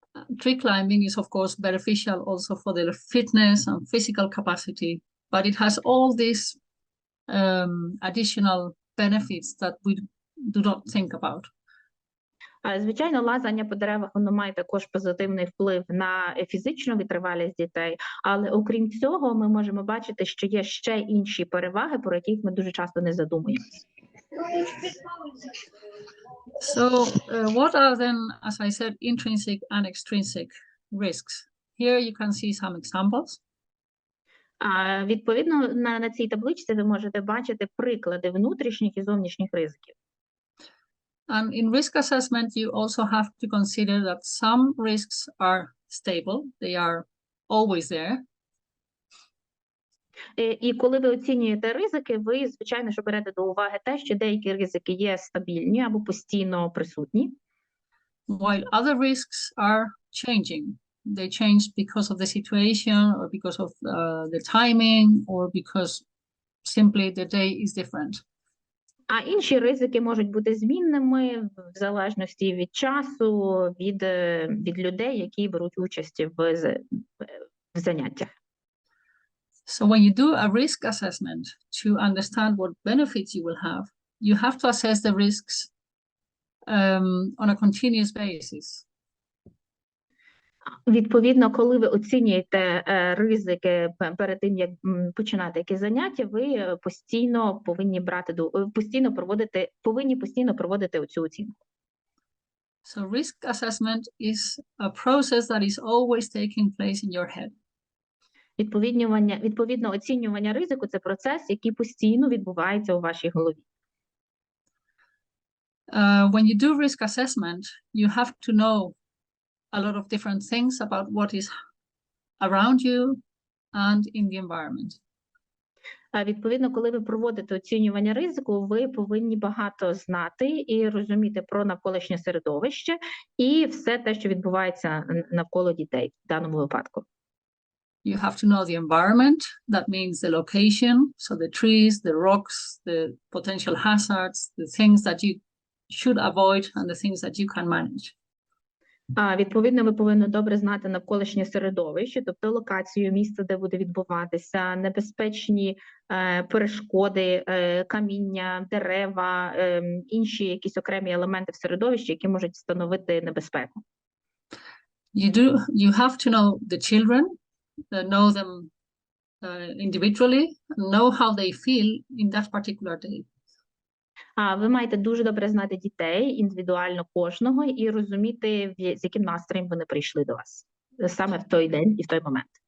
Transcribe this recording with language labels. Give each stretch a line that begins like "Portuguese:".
English: Tree climbing is, of course, beneficial also for their fitness and physical capacity, but it has all these additional benefits that we do not think about.
Ukrainian: Звичайно, лазання по деревах, воно має також позитивний вплив на фізичну витривалість дітей, але окрім цього ми можемо бачити, що є ще інші переваги, про яких ми дуже часто не задумуємося.
English: So what are then, as I said, intrinsic and extrinsic risks? Here you can see some examples.
Ukrainian: Відповідно, на цій табличці ви можете бачити приклади внутрішніх і зовнішніх ризиків.
English: And in risk assessment, you also have to consider that some risks are stable, they are always there.
Ukrainian: І коли ви оцінюєте ризики, ви, звичайно, що берете до уваги те, що деякі ризики є стабільні або постійно присутні.
English: While other risks are changing. They change because of the situation or because of the timing or because simply the day is different.
Ukrainian: А інші ризики можуть бути змінними в залежності від часу, від людей, які беруть участь в заняттях.
English: So when you do a risk assessment to understand what benefits you will have, you have to assess the risks on a continuous basis.
Ukrainian: Відповідно, коли ви оцінюєте ризики перед тим, як починати якісь заняття, ви постійно повинні постійно проводити оцю оцінку.
English: So risk assessment is a process that is always taking place in your head.
Ukrainian: Відповідно, оцінювання ризику – це процес, який постійно відбувається у вашій голові.
English: When you do risk assessment, you have to know a lot of different things about what is around you and in the environment.
Ukrainian: Відповідно, коли ви проводите оцінювання ризику, ви повинні багато знати і розуміти про навколишнє середовище і все те, що відбувається навколо дітей в даному випадку.
English: You have to know the environment. That means the location, so the trees, the rocks, the potential hazards, the things that you should avoid and the things that you can manage.
Ukrainian: Відповідно, ви повинні добре знати навколишнє середовище, тобто локацію, місце, де буде відбуватися, небезпечні перешкоди, каміння, дерева, інші якісь окремі елементи в середовищі, які можуть становити небезпеку.
English: You have to know the children, know them individually, know how they feel in that particular day.
Ukrainian: Ви маєте дуже добре знати дітей, індивідуально кожного, і розуміти, з яким настроєм вони прийшли до вас саме в той день і в той момент.